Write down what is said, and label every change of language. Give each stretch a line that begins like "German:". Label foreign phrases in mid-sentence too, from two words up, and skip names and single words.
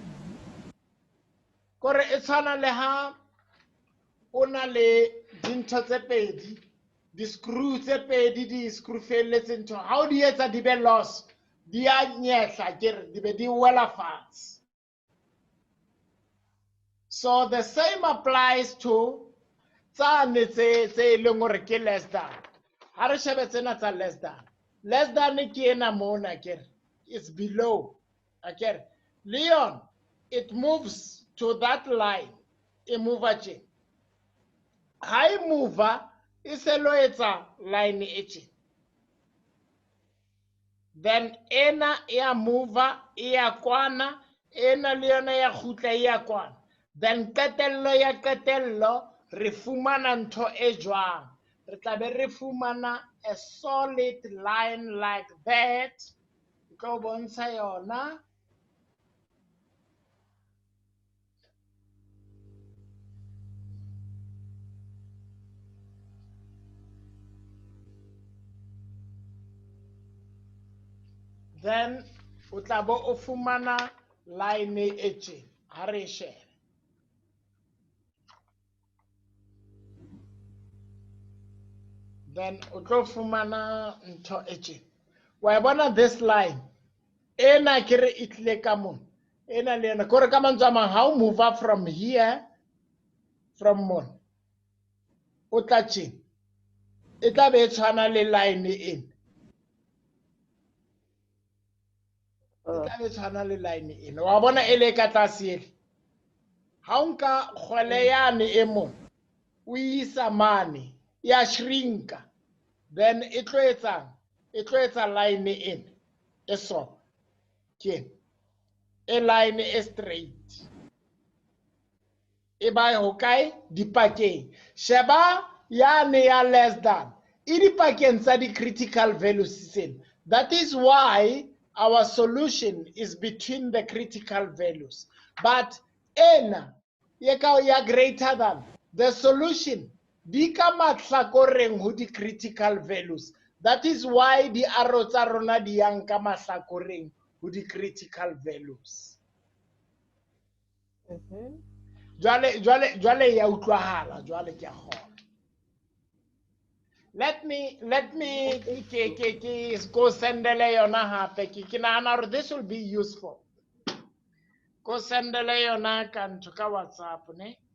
Southern Sotho: Kore e tshwana le ha o na le dintho tse pedi, di screw tse pedi di screw felletseng ntho. Ha o di etsa di be loss, di a nyehla kere di be di wela fatshe.
English: So the same applies to
Southern Sotho: tsane tse leng hore ke
English: less than.
Southern Sotho: Ha re shebe tsena tsa
English: less than. Less than
Southern Sotho: ke ena mona kere.
English: It's below. Okay. Leon, it moves to that line.
Southern Sotho: E move tje. Ha e move e se lo etsa line e tje. Then ena ya move ya kwana, ena le yona ya khutla ya kwana. Then qetello ya qetello re fumana ntho e jwang. Re tla be re fumana
English: a solid line like that.
Southern Sotho: Go bontsha yona. Then o tla bo o fumana line e tje. Ha re share. Then o tlo fumana ntho e tje. Wa bona
English: this line.
Southern Sotho: Ena kere e tlile ka mona. Ena le ena. Kore ka mantswe a mang, ha o
English: move from here, from
Southern Sotho: mona. O tla tje. E tla be e tshwana le line ena. E tla be e tshwana le line ena. Wa bona e le ka tlase ele. Ha o nka kgwele yane e mona, o isa mane, ya shrinka. Then e tlo etsa line ena. E so. Ke e line e straight. E ba ho kae dipakeng. Sheba yane ya less than. E dipakeng tsa di
English: critical values
Southern Sotho: sen.
English: That is why our solution is between the critical values.
Southern Sotho: But ena ye ka ya
English: greater than, the solution
Southern Sotho: di ka mahlakoreng ho di
English: critical values. That is why
Southern Sotho: di arrow tsa rona di yang ka mahlakoreng ho di
English: critical values.
Southern Sotho: Jwale ya utlwahala, jwale ke a kgona.
English: Let me go
Southern Sotho: sendele yona hape ke nahana hore
English: this will be useful.
Southern Sotho: Go sendele yona ka ntho ka WhatsApp ne.